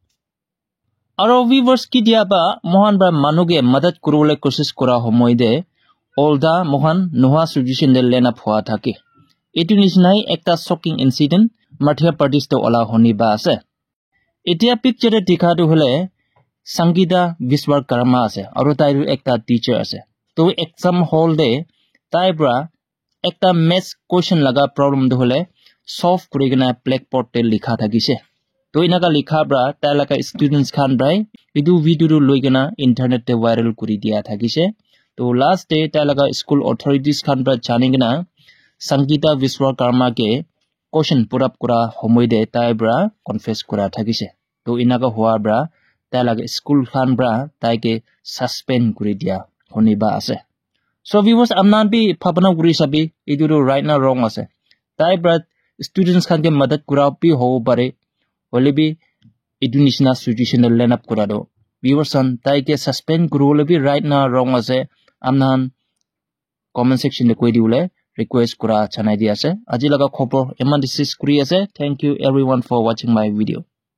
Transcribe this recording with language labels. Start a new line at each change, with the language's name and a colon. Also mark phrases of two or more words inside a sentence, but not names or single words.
Naga Pidgin: aro viewers ki dia ba mohan bra manuge madad kurule kosis kura homoide olda mohan noha suggestion de lena phwa thake etu nisnai ekta
English: shocking incident
Naga Pidgin: Madhya Pradesh to ola honi ba ase etia picture dikha du hole Sangita Vishwakarma ase aro tai ekta teacher ase to
English: exam hall
Naga Pidgin: de tai bra ekta
English: maths question
Naga Pidgin: laga problem du hole solve kurigena blackboard te likha thakise to inaga likha bra tai laga students khan brai edu video ru loigena internet te viral kuri dia thakise to
English: last day
Naga Pidgin: tai laga
English: school authorities
Naga Pidgin: khan bra janigena Sangita Vishwakarma ke question purap kura homoide tai bra confess kura thakise to inaga hua bra tai laga school khan bra tai ke suspend kuri dia honi ba ase so viewers amnan bi phapana guri sabi edu
English: right now wrong
Naga Pidgin: ase tai bra students khan ke madad kura pi ho bare holibi edu nisna situation
English: line up
Naga Pidgin: kura do viewers on tai ke suspend kuru holibi
English: right now wrong
Naga Pidgin: ase amnan
English: comment section
Naga Pidgin: de koi diule request kura chanai di ase aji laga khobor eman disis kuri ase
English: thank you everyone for watching my video